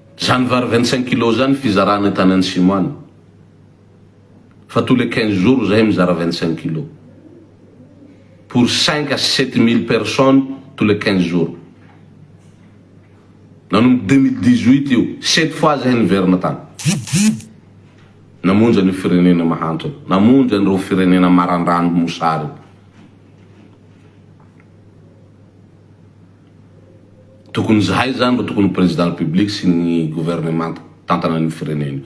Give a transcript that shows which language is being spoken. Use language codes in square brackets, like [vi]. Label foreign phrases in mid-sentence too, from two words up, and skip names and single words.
[mg] zany vary 25 kg zany fizarana tany Antsimo any. Fa [fr] tous les 15 jours [mg] zahay mizara 25 kg. [fr] Pour 5 à 7 000 personnes tous les 15 jours. [mg] Nanomboky 2018 io 7 fois zahay niverina tany. Namonjy ny firenena mahantra, namonjy an'ireo firenena marandrano mosary. Tokony zahay zany ro tokony [fr] président republique [mg] sy ny gouvernement tantana ny firenena.